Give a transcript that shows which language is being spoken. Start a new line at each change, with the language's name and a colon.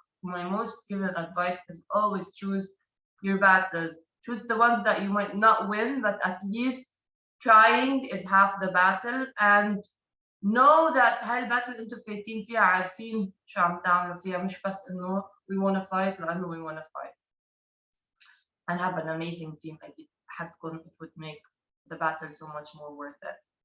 English: My most given advice is always choose your battles. Choose the ones that you might not win, but at least trying is half the battle. And know that
Arabic: هاي الباتل انتم فايتين فيها عارفين شو عم تعملوا فيها, مش بس انه
English: we want to fight
Arabic: لانه we want to fight.
English: And have an amazing team. It would make the battle so much more worth it.